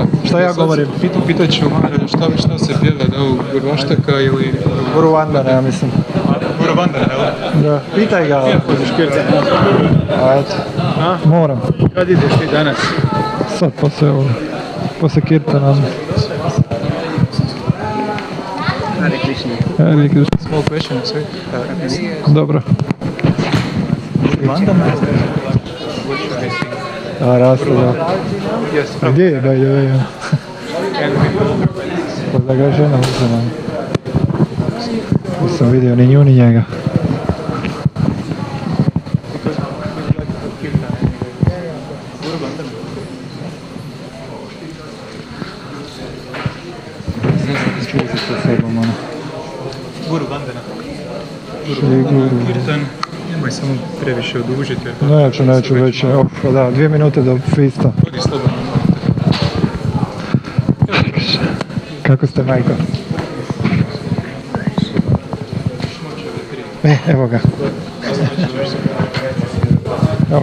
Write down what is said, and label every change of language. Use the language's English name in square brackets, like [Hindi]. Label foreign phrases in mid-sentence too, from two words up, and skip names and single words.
[Bosnian] Šta ja govorim? Pitat ću šta se pjeva, da u Gurvaštaka ili... Guruvandana, ja mislim. Guruvandana, evo? Da, pitaj ga. Hoćeš kirtan? Ajde. Moram. Kad ideš ti danas? Sad poslije ovoga. Poslije kirtana. Hare Krishna. [English] Small question, sorry. [Bosnian] Dobro. Vandana? A, raste, da. [English] Yes, [Bosnian] Gdje je, [English] by the way? [Bosnian] Pa da ga žena uzela. Nisam vidio ni nju ni njega. Čuli se sa sobom, ono. Guru Vandana. Šri Guru. Kirtan, nemoj samo previše odužiti. Jer Neću već, da, 2 minute do fista. Odi slobodno. Kako ste, majko? Evo ga. Evo.